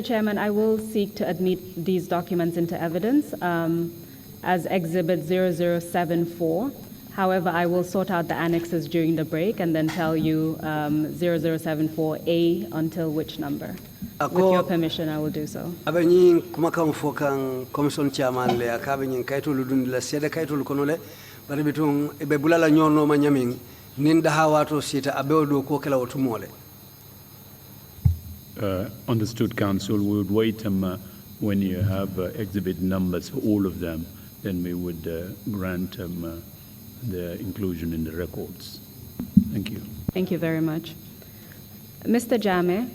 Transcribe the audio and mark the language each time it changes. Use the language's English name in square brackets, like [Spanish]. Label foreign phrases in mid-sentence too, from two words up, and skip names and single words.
[English] Chairman, I will seek to admit these documents into evidence as Exhibit 0074. However, I will sort out the annexes during the break and then tell you 0074A until which number. With your permission, I will do so. Commission chairman [Mandingo] le akabe nyin kayto ludun la seda kayto konole bari bitung e be bulala nyono ma nyaming ninda hawato sita abeodo ko kala otumole. [English] Understood, Council. We would wait when you have exhibit numbers for all of them, then we would grant the inclusion in the records. Thank you. Thank you very much. Mr. Jammeh.